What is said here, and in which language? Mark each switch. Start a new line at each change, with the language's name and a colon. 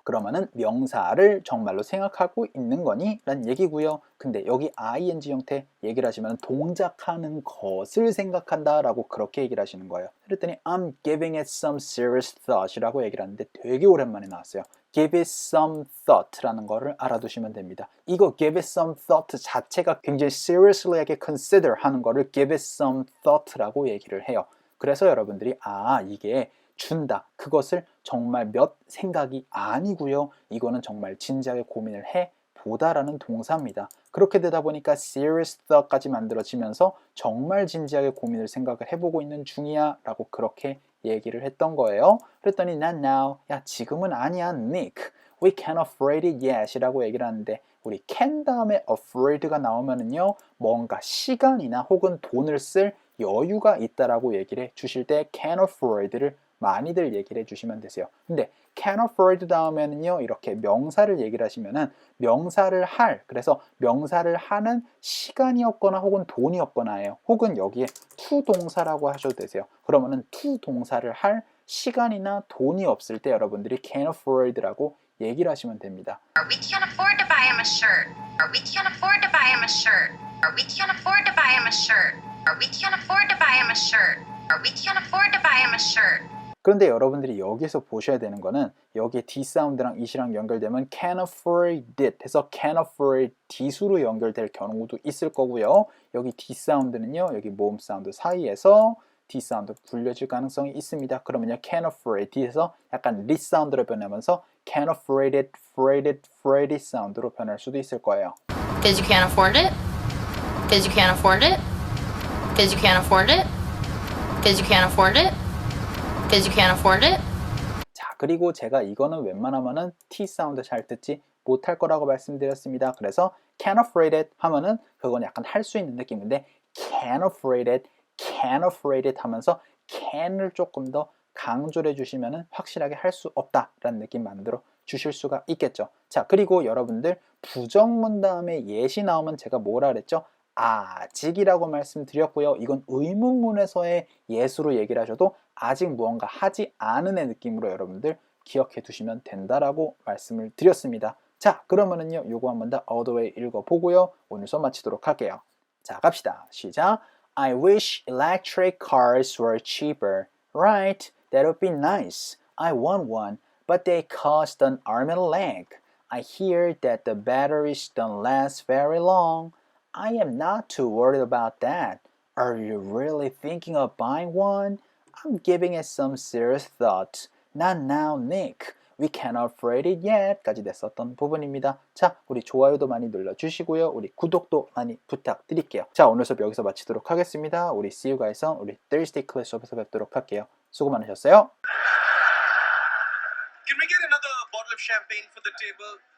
Korean: 그러면은 명사를 정말로 생각하고 있는 거니? 라는 얘기고요. 근데 여기 ing 형태 얘기를 하시면 동작하는 것을 생각한다 라고 그렇게 얘기를 하시는 거예요. 그랬더니
English: I'm giving it some serious thought
Korean: 이라고 얘기를 하는데 되게 오랜만에 나왔어요. give it some thought 라는 거를 알아두시면 됩니다. 이거 give it some thought 자체가 굉장히 seriously하게 consider 하는 거를 give it some thought 라고 얘기를 해요. 그래서 여러분들이 이게 준다. 그것을 정말 몇 생각이 아니고요. 이거는 정말 진지하게 고민을 해 보다라는 동사입니다. 그렇게 되다 보니까 serious thought까지 만들어지면서 정말 진지하게 고민을 생각을 해보고 있는 중이야 라고 그렇게 얘기를 했던 거예요. 그랬더니 not now. 야 지금은 아니야 Nick.
English: We can't afford it yet
Korean: 이라고 얘기를 하는데 우리 can 다음에 afford가 나오면은요 뭔가 시간이나 혹은 돈을 쓸 여유가 있다라고 얘기를 해 주실 때 can afford를 많이들 얘기를 해주시면 되세요. 근데 can afford 다음에는요 이렇게 명사를 얘기를 하시면은 명사를 할 그래서 명사를 하는 시간이 없거나 혹은 돈이 없거나예요. 혹은 여기에 to 동사라고 하셔도 되세요. 그러면은 to 동사를 할 시간이나 돈이 없을 때 여러분들이 can afford라고 얘기를 하시면 됩니다.
English: We can't afford to buy him a shirt. We can't afford to buy him a shirt. We can't afford to buy him a shirt. We can't afford to buy him a shirt. We can't afford to buy him a shirt.
Korean: 그런데 여러분들이 여기서 보셔야 되는 거는 여기에 D 사운드랑 it이랑 연결되면 can afford it 해서 can afford t수로 연결될 경우도 있을 거고요. 여기 D 사운드는요. 여기 모음 사운드 사이에서 D 사운드 굴려질 가능성이 있습니다. 그러면요. can afford it에서 약간 리 사운드로 변하면서 can afford it, afford it, afford it 사운드로 변할 수도 있을 거예요.
English: Because you can't afford it? Because you can't afford it? Because you can't afford it? Because you can't afford it? Because you can't afford it?
Korean: 자, 그리고 제가 이거는 웬만하면은 T 사운드 잘 듣지 못할 거라고 말씀드렸습니다. 그래서 can afford it 하면은 그건 약간 할 수 있는 느낌인데 can afford it, can afford it 하면서 can을 조금 더 강조를 해주시면은 확실하게 할 수 없다라는 느낌 만들어 주실 수가 있겠죠. 자, 그리고 여러분들 부정문 다음에 yes이 나오면 제가 뭐라 그랬죠? 아직이라고 말씀드렸고요. 이건 의문문에서의 yes로 얘기를 하셔도 아직 무언가 하지 않은 애 느낌으로 여러분들 기억해 두시면 된다라고 말씀을 드렸습니다. 자, 그러면은요, 요거 한번 더 all the way 읽어보고요. 오늘 수업 마치도록 할게요. 자, 갑시다. 시작.
English: I wish electric cars were cheaper. Right, that would be nice. I want one, but they cost an arm and a leg. I hear that the batteries don't last very long. I am not too worried about that. Are you really thinking of buying one? I'm giving it some serious thought. Not now, Nick. We can't afford it yet.
Korean: 까지 됐었던 부분입니다. 자, 우리 좋아요도 많이 눌러주시고요. 우리 구독도 많이 부탁드릴게요. 자, 오늘 수업 여기서 마치도록 하겠습니다. 우리
English: See you guys on
Korean: 우리 Thursday class 수업에서 뵙도록 할게요. 수고 많으셨어요.
English: Can we get another bottle of champagne for the table?